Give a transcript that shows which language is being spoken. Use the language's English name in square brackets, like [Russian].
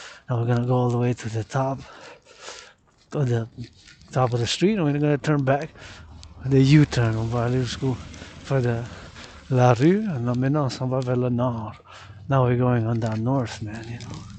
[English] Now we're gonna go all the way to the top of the street, and we're gonna turn back. The U-turn, [French] on va aller jusqu'au faire de la rue, and maintenant on s'en va vers le nord. [English] Now we're going on that north, man, you know.